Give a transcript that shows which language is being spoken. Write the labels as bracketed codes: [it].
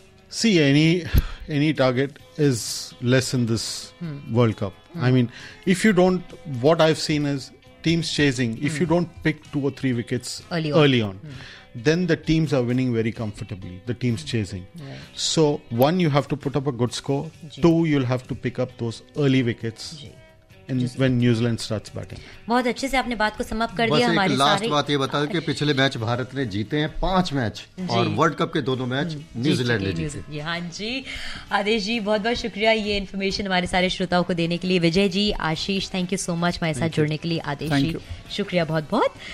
[en] See any target is less in this world cup, I mean if you don't, what I have seen is teams chasing, if you don't pick 2 or 3 wickets early on then the teams are winning very comfortably, the teams chasing. Yeah. So, one, you have to put up a good score. Two, you'll have to pick up those early wickets. when New Zealand starts batting. [hi] बहुत अच्छे से आपने बात को समाप्त कर दिया हमारी सारी। लास्ट बात ये बताओ कि पिछले मैच भारत ने जीते हैं 5 मैच और वर्ल्ड कप के दोनों मैच न्यूजीलैंड ने जीते। हां जी आदेश जी बहुत बहुत शुक्रिया ये इन्फॉर्मेशन हमारे सारे श्रोताओं को देने के लिए। विजय जी आशीष [en] thank you so much [hi] हमारे साथ जुड़ने के लिए। आदेश जी शुक्रिया बहुत बहुत।